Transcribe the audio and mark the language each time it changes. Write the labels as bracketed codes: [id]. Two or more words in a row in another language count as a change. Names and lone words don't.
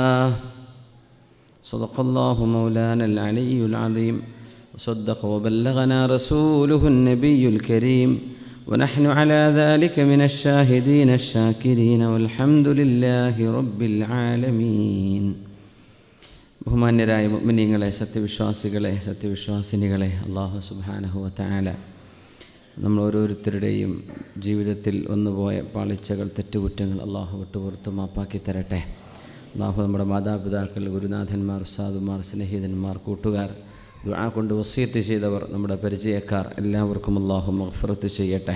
[ar] صدق الله مولانا العلي العظيم وصدق وبلغنا رسوله النبي الكريم ونحن على ذلك من الشاهدين الشاكرين والحمد لله رب العالمين. [ml] ബഹുമാന്യരായ മുഅ്മിനീങ്ങളെ, സത്യവിശ്വാസികളെ, സത്യവിശ്വാസിനികളെ, [ar] الله سبحانه وتعالى [ml] നമ്മൾ ഓരോരുത്തരുടെയും ജീവിതത്തിൽ വന്നുപോയ പാളിച്ചകൾ, തെറ്റുകുറ്റങ്ങൾ അള്ളാഹു വിട്ടുപുറത്ത് മാപ്പാക്കി തരട്ടെ. അള്ളാഹു നമ്മുടെ മാതാപിതാക്കൾ, ഗുരുനാഥന്മാർ, ഉസ്താദുമാർ, സ്നേഹിതന്മാർ, കൂട്ടുകാർ, ദുആ കൊണ്ട് വസിയത്ത് ചെയ്തവർ, നമ്മുടെ പരിചയക്കാർ എല്ലാവർക്കും അള്ളാഹു മഗ്ഫിറത്ത് ചെയ്യട്ടെ.